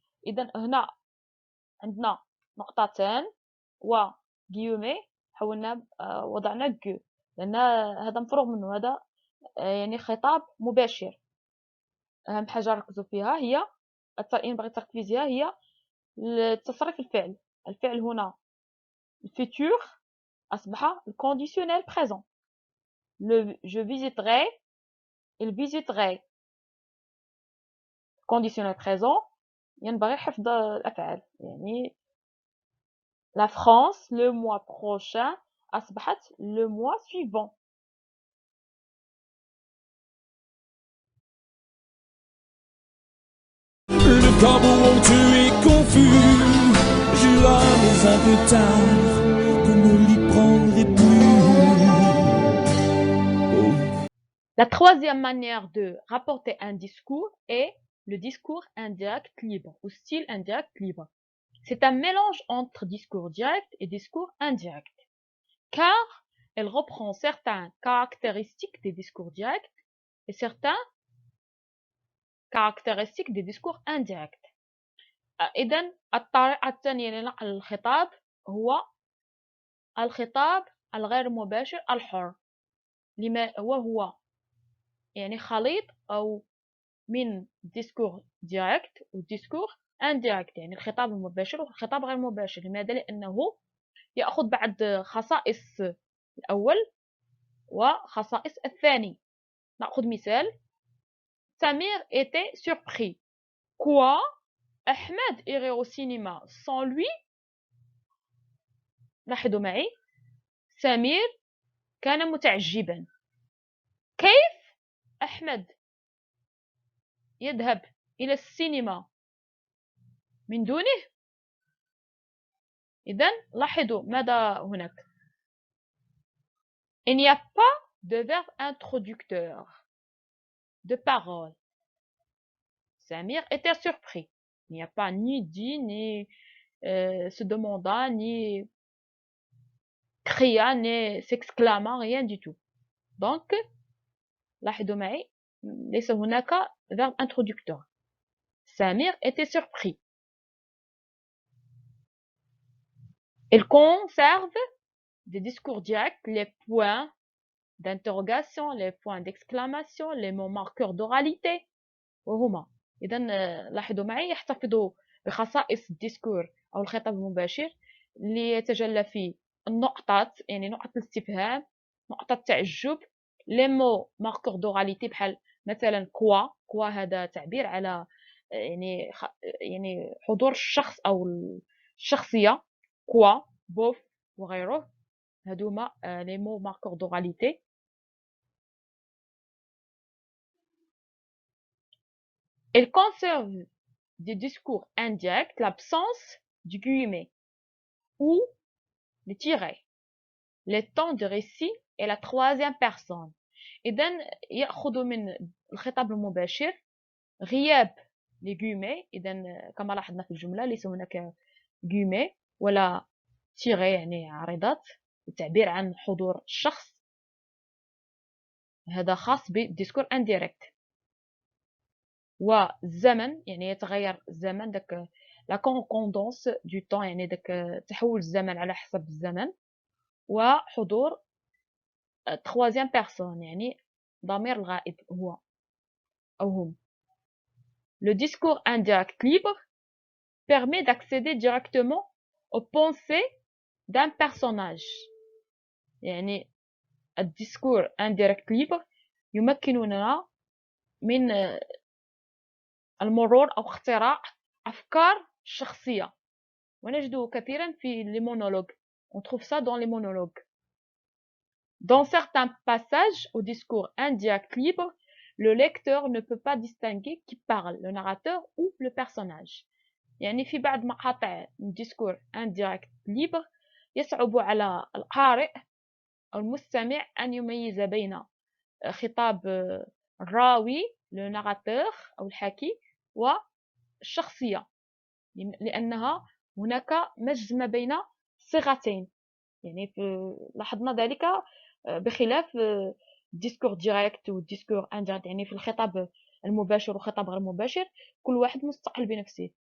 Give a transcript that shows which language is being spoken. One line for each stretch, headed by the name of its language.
Arabic: إذن هنا عندنا نقطتان و غيومي حولنا وضعنا كو لأن هذا مفروغ منه هذا يعني خطاب مباشر. أهم حاجة ركزوا فيها هي إن بغيت تركزيها هي تصريف الفعل. الفعل هنا الفيتور أصبح الكونديسيونيل بريزون.
French: je visiterai il visiterait
Arabic: كونديسيونيل بريزون ينبغي حفظ الأفعال يعني
French: la France le mois prochain أصبحت le mois suivant. Le corbeau tu es confus, je mais un peu tard, que ne l'y prendrai plus. Oh. La troisième manière de rapporter un discours est le discours indirect libre ou style indirect libre. C'est un mélange entre discours direct et discours indirect, car elle reprend certaines caractéristiques des discours directs et certaines caractéristiques des discours indirects.
Arabic: إذن الطريقة الثانية لنقل الخطاب هو الخطاب الغير مباشر الحر وهو يعني خليط أو من discours direct و discours indirect يعني الخطاب المباشر والخطاب غير المباشر. لماذا؟ لأنه يأخذ بعض خصائص الأول وخصائص الثاني. نأخذ مثال
French: Samir était surpris. Quoi? Ahmed irait au cinéma sans lui?
Arabic: لاحظوا معي سمير كان متعجبا. كيف أحمد يذهب إلى السينما من دونه؟ إذن لاحظوا ماذا هناك.
French: Il n'y a pas de verbe introducteur de parole. Samir était surpris. Il n'y a pas ni dit, ni se demanda, ni cria, ni s'exclama, rien du tout.
Arabic: Donc, لاحظوا معي ليس هناك verbe introducteur.
French: Samir était surpris. Il conserve des discours directs, les points d'interrogation, les points d'exclamation, les mots marqueurs d'oralité وهما.
Arabic: إذا لاحظوا معي يحتفظوا بخصائص الديسكور أو الخطاب المباشر اللي يتجلى في النقطات يعني نقطة الاستفهام نقطة التعجب لي مو ماركور دوراليتي بحال مثلا كوا هذا تعبير على يعني حضور الشخص أو الشخصية كوا بوف وغيره هادوما لي مو ماركور دوراليتي.
French: Elle conserve des discours indirects l'absence du guillemet ou le tiret, les temps de récit et la troisième personne.
Arabic: إذن يأخذ من الخطاب المباشر غياب les guillemets. إذن كما لاحظنا في الجملة ليس هناك guillemets ولا تيري يعني عارضات التعبير عن حضور الشخص. هذا خاص بالديسكور انديريكت. والزمن يعني يتغير الزمن داك لا كونكوندونس دو طون يعني داك تحول الزمن على حسب الزمن. وحضور troisième personne يعني ضمير الغائب هو أو هم.
French: Le discours indirect libre permet d'accéder directement aux pensées d'un personnage.
Arabic: يعني الديسكور indirect libre يمكننا من المرور أو اختراع أفكار شخصية ونجده كثيرا في les monologues.
French: On trouve ça dans les monologues. Dans certains passages au discours indirect libre, le lecteur ne peut pas distinguer qui parle, le narrateur ou le personnage.
Arabic: يعني في بعض مقاطع الديسكور indirect libre يصعب على القارئ أو المستمع أن يميز بين خطاب الراوي le narrateur أو الحكي والشخصية، لأنها هناك مزج ما بين صيغتين، يعني لاحظنا ذلك بخلاف الديسكور ديريكت والديسكور انديريكت، يعني في الخطاب المباشر والخطاب غير المباشر كل واحد مستقل بنفسه.